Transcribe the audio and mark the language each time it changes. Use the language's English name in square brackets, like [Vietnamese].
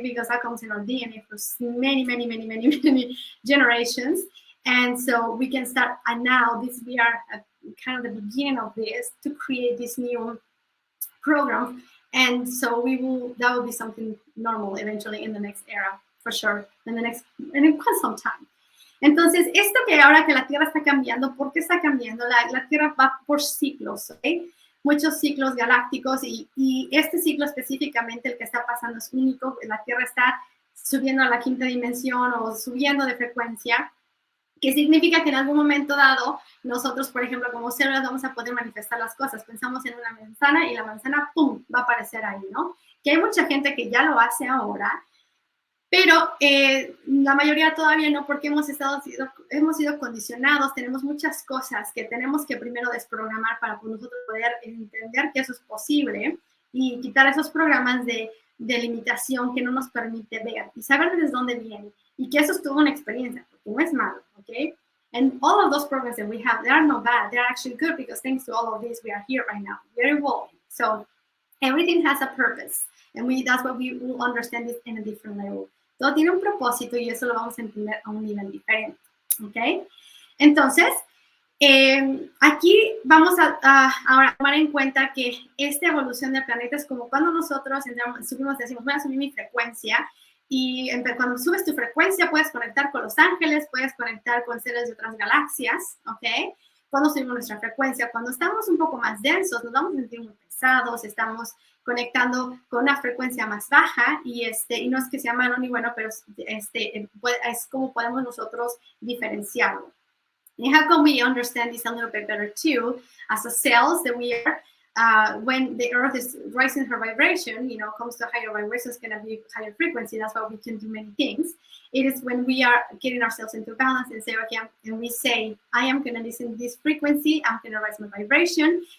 [English] Because that comes in our DNA for many generations. And so we can start, and now we are at kind of the beginning of this to create this new program. And so that will be something normal eventually in the next era, for sure, in quite some time. [Spanish] Entonces, esto que ahora que la Tierra está cambiando, ¿por qué está cambiando? La Tierra va por ciclos, ¿ok? Muchos ciclos galácticos, y este ciclo específicamente, el que está pasando, es único. La Tierra está subiendo a la quinta dimensión o subiendo de frecuencia, que significa que en algún momento dado, nosotros, por ejemplo, como células, vamos a poder manifestar las cosas. Pensamos en una manzana y la manzana, ¡pum!, va a aparecer ahí, ¿no? Que hay mucha gente que ya lo hace ahora, pero la mayoría todavía no, porque hemos sido condicionados, tenemos muchas cosas que tenemos que primero desprogramar para nosotros poder entender que eso es posible y quitar esos programas de limitación que no nos permite ver y saber desde dónde viene, y que eso es toda una experiencia, porque no es malo, ¿ok? [English] And all of those programs that we have, they are not bad, they're actually good, because thanks to all of this, we are here right now, we're evolving. So everything has a purpose, and that's what we will understand this in a different level. [Spanish] Todo tiene un propósito y eso lo vamos a entender a un nivel diferente, ¿ok? Entonces, aquí vamos a tomar en cuenta que esta evolución del planeta es como cuando nosotros decimos, voy a subir mi frecuencia, y cuando subes tu frecuencia puedes conectar con los ángeles, puedes conectar con seres de otras galaxias, ¿ok? Cuando subimos nuestra frecuencia, cuando estamos un poco más densos, nos vamos a sentir muy pesados, estamos conectando con una frecuencia más baja, y no es que sea malo ni bueno, pero es como podemos nosotros diferenciarlo. [English] And how can we understand this a little bit better too, as a cells that we are, when the Earth is rising her vibration, comes to higher vibration, it's going to be higher frequency. That's why we can do many things. It is when we are getting ourselves into balance and say, okay, and we say, I am going to listen to this frequency, I'm going to raise my vibration.